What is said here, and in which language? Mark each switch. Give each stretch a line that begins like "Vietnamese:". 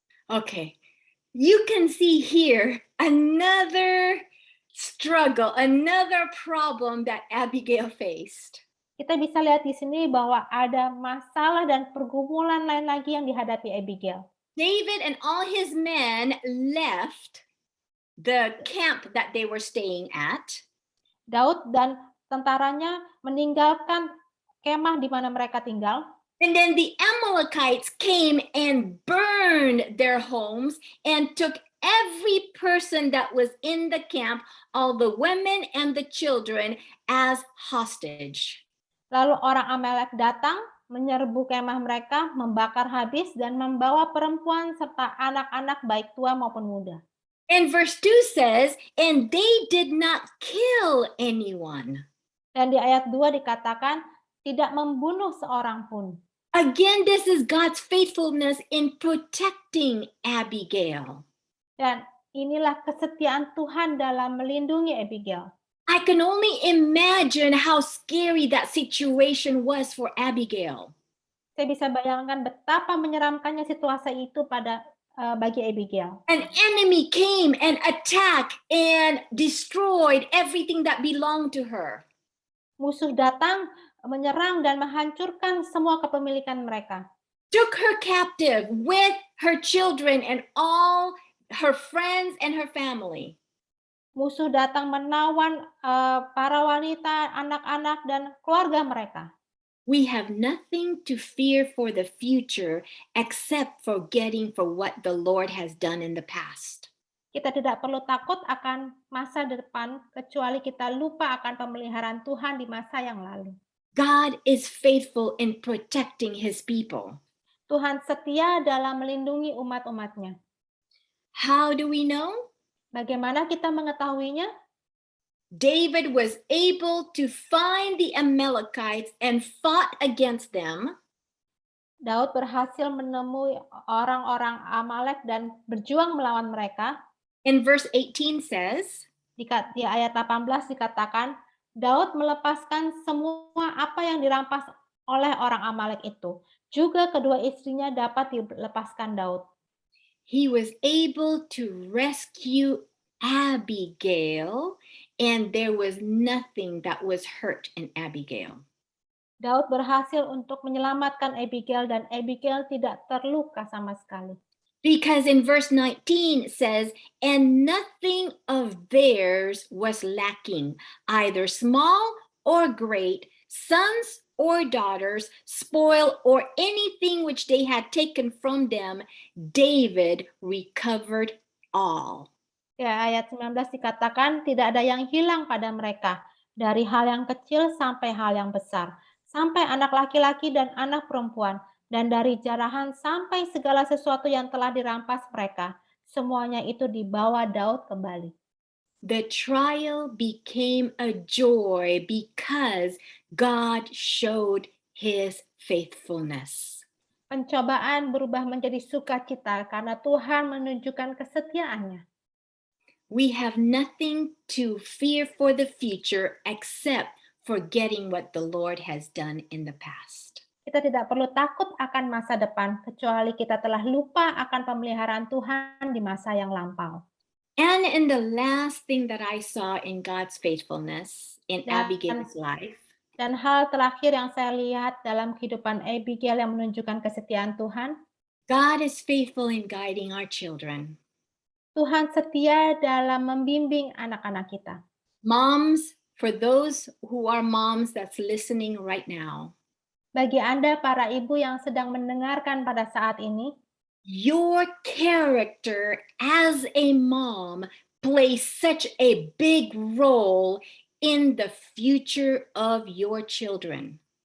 English: Okay, you can see here another struggle, another problem that Abigail faced.
Indonesian: Kita bisa lihat di sini bahwa ada masalah dan pergumulan lain lagi yang dihadapi Abigail.
English: David and all his men left the camp that they were staying at.
Indonesian: Daud dan tentaranya meninggalkan kemah di mana mereka tinggal.
English: And then the Amalekites came and burned their homes and took every person that was in the camp, all the women and the children, as hostage.
Indonesian: Lalu orang Amalek datang, menyerbu kemah mereka, membakar habis, dan membawa perempuan serta anak-anak baik tua maupun muda.
English: And verse 2 says, and they did not kill anyone.
Indonesian: Dan di ayat 2 dikatakan, tidak membunuh seorang pun.
English: Again, this is God's faithfulness in protecting Abigail.
Indonesian: Dan inilah kesetiaan Tuhan dalam melindungi Abigail.
English: I can only imagine how scary that situation was for Abigail.
Indonesian: Saya bisa bayangkan betapa menyeramkannya situasi itu bagi Abigail.
English: An enemy came and attacked and destroyed everything that belonged to her.
Indonesian: Musuh datang, menyerang dan menghancurkan semua kepemilikan mereka.
English: Took her captive with her children and all her friends and her family.
Indonesian: Musuh datang menawan para wanita, anak-anak, dan keluarga mereka.
English: We have nothing to fear for the future except forgetting for what the Lord has done in the past.
Indonesian: Kita tidak perlu takut akan masa depan, kecuali kita lupa akan pemeliharaan Tuhan di masa yang lalu.
English: God is faithful in protecting his people.
Indonesian: Tuhan setia dalam melindungi umat-umatnya.
English: How do we know?
Indonesian: Bagaimana kita mengetahuinya?
English: David was able to find the Amalekites and fought against them.
Indonesian: Daud berhasil menemui orang-orang Amalek dan berjuang melawan mereka.
English: And verse 18 says,
Indonesian: Di ayat 18 dikatakan, Daud melepaskan semua apa yang dirampas oleh orang Amalek itu. Juga kedua istrinya dapat dilepaskan Daud.
English: he was able to rescue Abigail, and there was nothing that was hurt in Abigail.
Indonesian: Daud berhasil untuk menyelamatkan Abigail dan Abigail tidak terluka sama sekali.
English: Because in verse 19 it says, and nothing of theirs was lacking, either small or great, sons or daughters, spoil or anything which they had taken from them, David recovered all.
Indonesian: Ya, ayat 19 dikatakan tidak ada yang hilang pada mereka, dari hal yang kecil sampai hal yang besar, sampai anak laki-laki dan anak perempuan, dan dari jarahan sampai segala sesuatu yang telah dirampas mereka. Semuanya itu dibawa Daud kembali.
English: The trial became a joy because God showed his faithfulness.
Indonesian: Pencobaan berubah menjadi sukacita karena Tuhan menunjukkan kesetiaannya.
English: We have nothing to fear for the future except forgetting what the Lord has done in the past.
Indonesian: Kita tidak perlu takut akan masa depan, kecuali kita telah lupa akan pemeliharaan Tuhan di masa yang lampau.
English: And in the last thing that I saw in God's faithfulness in Abigail's life,
Indonesian: dan hal terakhir yang saya lihat dalam kehidupan Abigail yang menunjukkan kesetiaan Tuhan,
English: God is faithful in guiding our children.
Indonesian: Tuhan setia dalam membimbing anak-anak kita.
English: Moms, for those who are moms that's listening right now,
Indonesian: bagi Anda para ibu yang sedang mendengarkan pada saat ini,
English: your character as a mom plays such a big role in the future of your children.